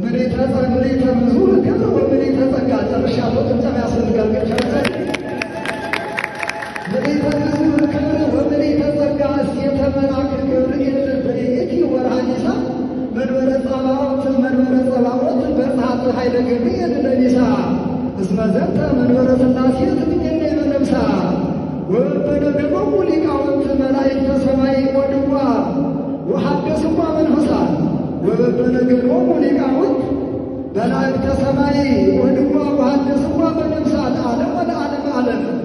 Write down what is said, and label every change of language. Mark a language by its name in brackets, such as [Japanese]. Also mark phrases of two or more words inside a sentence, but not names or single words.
[Geez] ምልዕተ ብዙ ክብር ወምልዕተ ጸጋ [Amharic] ጨርሻለሁ። ጭብጨባ ያስፈልጋል። [Geez] ምልዕተ ብዙ ክብር ወምልዕተ ጸጋ እሴተ መልአከ ገብርኤል በይእቲ ወርኃ ኒሳን መንበረ ጸባዖት በጸሐት ኃይለ ገብርኤል ለኒሳ እስመ ዘንተ መንበረ ሥላሴ ትምኔነ በነብሳ ወበነገቦሙ ሊቃውንት መላእክተ ሰማይ ወድዋ ወሐደስዋ መንፈሳ ወበነገቦሙ ሊቃውንት መላእክተ ሰማይ ወድዋ ወሐደስዋ በነብሳት ዓለም ወለዓለመ ዓለም